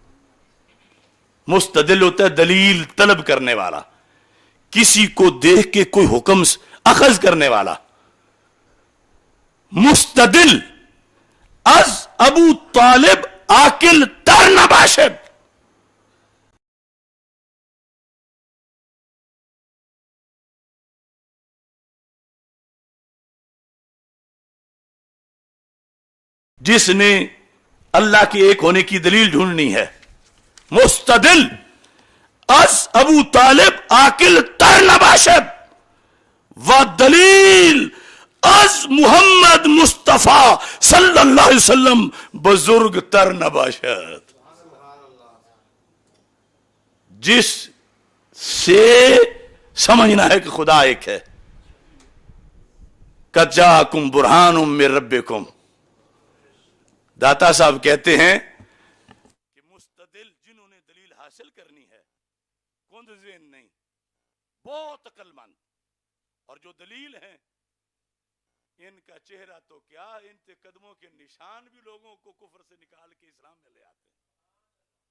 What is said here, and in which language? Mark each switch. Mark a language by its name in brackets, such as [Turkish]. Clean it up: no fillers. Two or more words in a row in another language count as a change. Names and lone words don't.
[Urdu] مستدل ہوتا ہے دلیل طلب کرنے والا، کسی کو دیکھ کے کوئی حکم اخذ کرنے والا۔ [Persian] مستدل از ابو طالب عاقل تر نباشد۔ [Urdu] جس نے اللہ کے ایک ہونے کی دلیل ڈھونڈنی ہے، [Persian] مستدل از ابو طالب عاقل تر نباشد و دلیل از محمد مصطفیٰ صلی اللہ علیہ وسلم بزرگ تر نباشد۔ [Urdu] جس سے سمجھنا ہے کہ خدا ایک ہے۔ [Arabic] قد جاءکم برہان من ربکم، [Urdu] داتا صاحب کہتے ہیں کہ مستدل جنہوں نے دلیل حاصل کرنی ہے، کند ذہن نہیں، بہت عقل مند، اور جو دلیل ہیں ان کا چہرہ تو کیا، ان کے قدموں کے نشان بھی لوگوں کو کفر سے نکال کے اسلام میں لے آتے ہیں۔